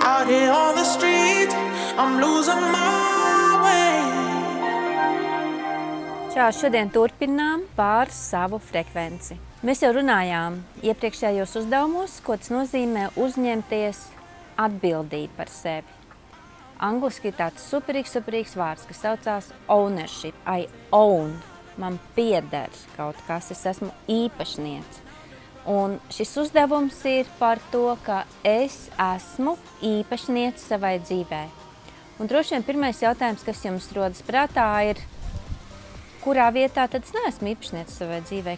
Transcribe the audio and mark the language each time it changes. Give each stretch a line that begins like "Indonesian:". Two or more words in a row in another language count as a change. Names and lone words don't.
English: here on the street. I'm losing my way.
Latvian: Čau, šodien turpinām par savu frekvenci. Mēs jau runājām iepriekšējos uzdevumos, ko tas nozīmē uzņemties atbildību par sevi. Angliski ir tāds superīgs vārds, kas saucās ownership.
English: I own.
Latvian: Man pieder kaut kas, es esmu īpašniece. Un šis uzdevums ir par to, ka es esmu īpašniece savai dzīvē. Un droši vien pirmais jautājums, kas jums rodas prātā, ir, kurā vietā tad es neesmu īpašniece savai dzīvē?